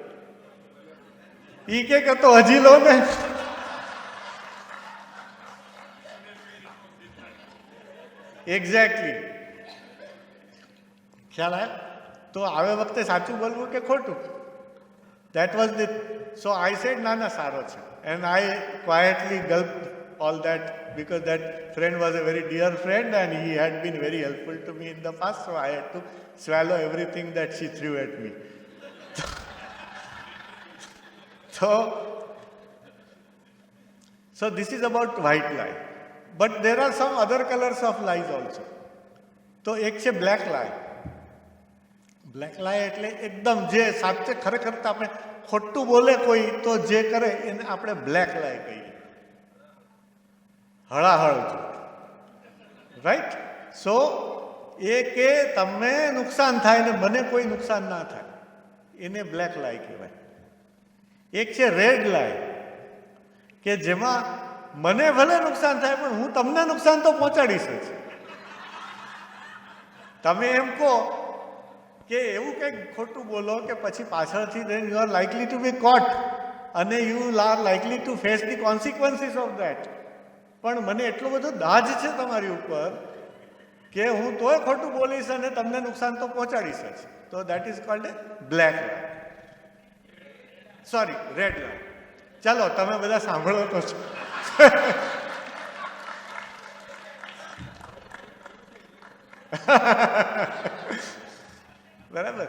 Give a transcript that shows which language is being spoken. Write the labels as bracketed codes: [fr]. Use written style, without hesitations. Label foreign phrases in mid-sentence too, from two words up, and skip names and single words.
[gu] ઈ કે તો હજી લો ને. એક્ઝેક્ટલી. ખ્યાલ આવ્યો? તો આવે વખતે સાચું બોલવું કે ખોટું? [en] That was the, so I said, Nana Saro cha. And I quietly gulped all that because that friend was a very dear friend and he had been very helpful to me in the past. So I had to swallow everything that she threw at me. So this is about white lie. But there are some other colors of lies also. [gu] તો એક છે [en] black lie. black lie [gu] એટલે એકદમ જે સાચે ખરેખર તો આપણે ખોટું બોલે કોઈ તો જે કરે એને આપણે [en] black lie [gu] કહીએ. હળાહળ રાઈટ. સો એ કે તમને નુકસાન થાય ને મને કોઈ નુકસાન ના થાય એને [en] black lie [gu] કહેવાય. એક છે [en] red lie [gu] કે જેમાં મને ભલે નુકસાન થાય પણ હું તમને નુકસાન તો પહોંચાડીશ જ. તમે એમ કહો કે એવું કંઈક ખોટું બોલો કે પછી પાછળથી [en] then you are likely to be caught [gu] અને [en] you are likely to face the consequences of that. [gu] પણ મને એટલો બધો દાજ છે તમારી ઉપર કે હું તોય ખોટું બોલીશ અને તમને નુકસાન તો પહોંચાડીશ જ. [en] તો that is called a black lie. sorry, red lie. [gu] ચાલો તમે બધા સાંભળો તો છો. બરાબર.